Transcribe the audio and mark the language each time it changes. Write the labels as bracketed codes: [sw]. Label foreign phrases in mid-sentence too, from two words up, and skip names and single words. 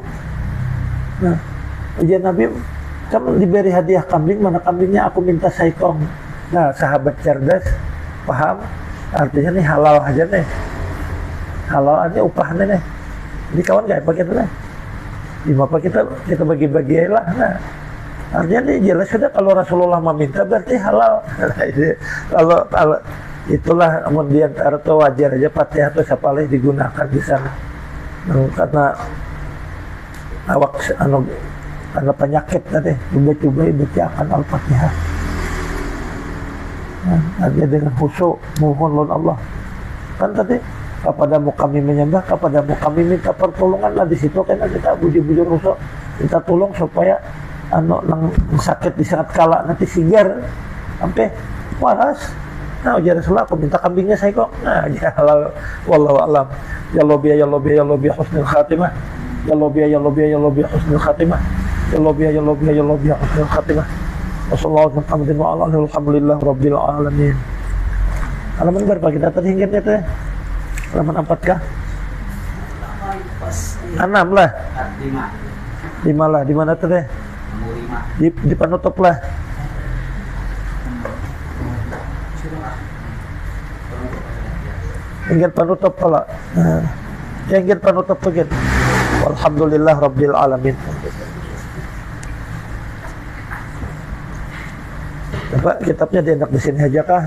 [bjn] Nah ujar Nabi kamu diberi hadiah kambing, mana kambingnya aku minta saikong. Nah sahabat cerdas paham artinya nih halal aja nih, halal aja upahnya nih. Jadi kawan gak apa kita nih, apa kita bagi-bagi lah. Nah artinya nih jelas sudah kalau Rasulullah meminta berarti halal. Kalau itulah kemudian atau wajar aja Fatihah atau sapalih digunakan di sana. Karena awak karena penyakit tadi coba-coba bacakan Al-Fatihah. Nah, artinya dengan khusyuk mohon lawan Allah. Kan tadi kepadamu kami menyembah, kepadamu kami minta pertolongan lah di situ kan kita bujur-bujur khusyuk minta tolong supaya nang sakit di saat kala nanti sigar sampai waras. Nah ujar Rasulullah aku minta kambingnya saya kok. Nah ya halal [ar] والله أعلم يا ربي يا ربي يا ربي حسن الخاتمة. يا ربي يا ربي يا ربي حسن الخاتمة يا ربي يا ربي يا ربي حسن الخاتمة. وصلى الله عليه وعلى آله الحمد لله رب العالمين. [bjn] Halaman berapa kita tadi ingatnya tuh? Halaman 4 kah? 6 lah. 5 lah. Di mana tuh deh? Di penutup lah. Ingat penutup pula. Ingat penutup begitu. [ar] الحمد لله رب العالمين. [bjn] Bapak kitabnya dienak di sini aja kah?